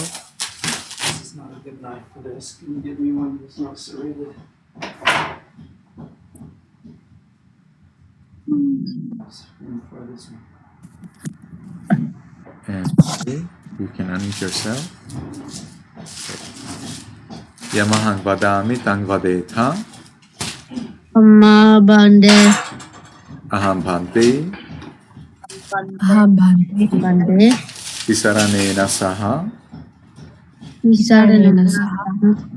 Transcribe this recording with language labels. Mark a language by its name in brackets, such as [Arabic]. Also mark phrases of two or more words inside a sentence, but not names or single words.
[English] This is not a good knife for this. Can you get me one that's not serrated? For this one. And okay, you can unmute yourself. [Pali] Yamahang vadami tang vadetha. Amma bande. Aham bhante. Aham bande. Visaranena saha. Visaranena saha.